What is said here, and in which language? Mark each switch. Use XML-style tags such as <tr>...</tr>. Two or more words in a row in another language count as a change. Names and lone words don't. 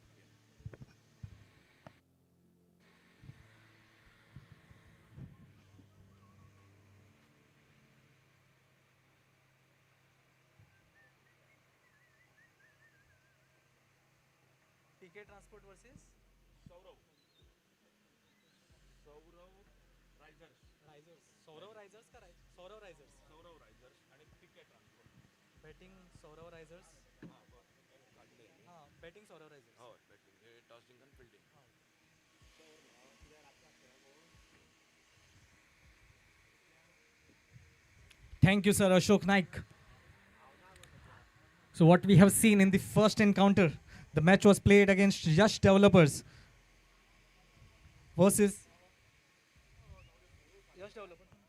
<en>PK Transport versus Risers.</en> <hi>Saurav Risers का Saurav Risers.</hi> <mr>आणि PK ट्रान्सपोर्ट.</mr> <en>Betting Saurav Risers. हाँ, betting Saurav Risers.</en> <mr>हो, betting. हे टॉसिंग आणि फील्डिंग.</mr> <en>Thank you, sir, Ashok Naik. So what we have seen in the first encounter, the match was played against Yash Developers versus Yash Developers.</en>